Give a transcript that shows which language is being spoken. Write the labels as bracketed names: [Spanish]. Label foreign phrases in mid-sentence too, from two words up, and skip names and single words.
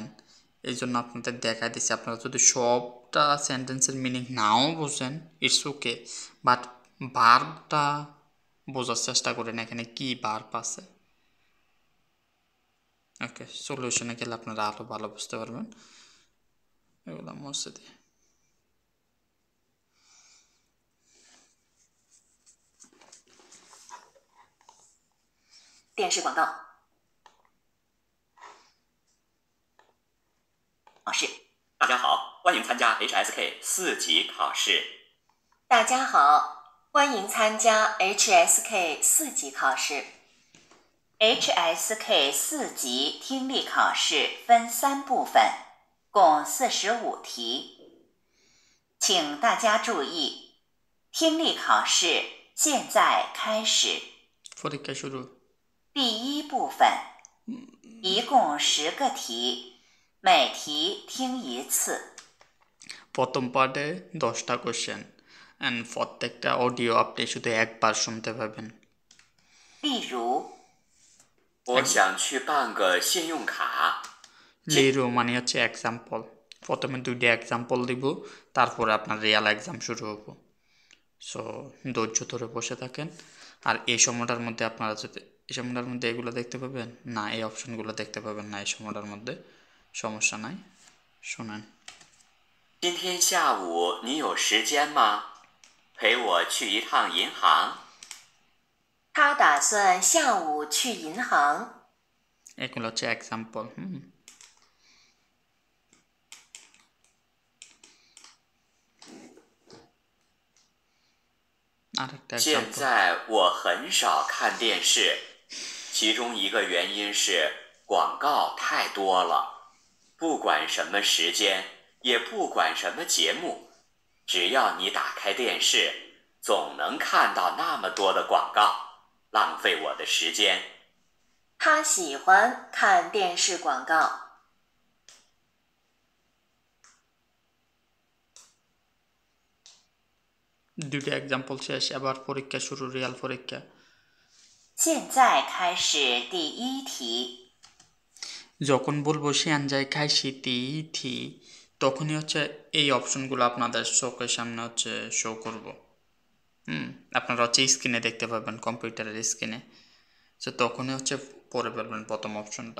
[Bangla] এই জন্য আপনাদের দেখা দিচ্ছে, আপনারা যদি সবটা [English] sentence's meaning [Bangla] নাও বোঝেন, [English] it's okay, but [Bangla] ভার্বটা বোঝার চেষ্টা করেন এখানে কি ভার্ব আছে। ওকে, সলিউশনে গেলে আপনারা আরও ভালো বুঝতে পারবেন। এগুলো মুছে দিয়ে [Chinese] 电视广告。考试。大家好，欢迎参加 HSK 4级考试。大家好，欢迎参加 HSK 4级考试。HSK 4级听力考试分3部分，共45题。请大家注意，听力考试现在开始。 [Bangla] পরীক্ষা শুরু। [Chinese] 第1部分，一共10个题，每题听1次。 [Bangla] প্রথম পার্টে 10টা [English] question and [Bangla] প্রত্যেকটা অডিও আপনি শুধু একবার শুনতে পাবেন। [Chinese] 例如，我想去办个信用卡。 [Bangla] লিরো মানে হচ্ছে এক্সাম্পল। প্রথমে 2টি এক্সাম্পল দিব, তারপরে আপনার [English] real exam [Bangla] শুরু হবো। সো ধৈর্য ধরে বসে থাকেন। আর এই সময়টার মধ্যে আপনারা যদি এই সময়টার মধ্যে এগুলো দেখতে পাবেন না, এই অপশনগুলো দেখতে পাবেন না এই সময়টার মধ্যে, সমস্যা নাই, শোনেন। [Chinese] 今天下午你有时间吗？陪我去一趟银行。他打算下午去银行。 [Bangla] এগুলো হচ্ছে এক্সাম্পল। আরেকটা [Chinese] 现 [Bangla] এক্সাম্পল। [Chinese] 在我很少看电视，其中一个原因是广告太多了。不管什么时间，也不管什么节目，只要你打开电视，总能看到那么多的广告，浪费我的时间。他喜欢看电视广告。 [Bangla] 2টি এক্সাম্পল শেষ, এবার পরীক্ষা শুরু, রিয়াল পরীক্ষা। [Chinese] 现在开始第1题。 [Bangla] যখন বলবো [Chinese] 现在开始第, [Bangla] তখনই হচ্ছে এই অপশনগুলো আপনাদের চোখের সামনে হচ্ছে শো করব। আপনারা হচ্ছে স্ক্রিনে দেখতে পাবেন, কম্পিউটারের স্ক্রিনে। সো তখনই হচ্ছে পড়ে ফেলবেন প্রথম অপশনটা।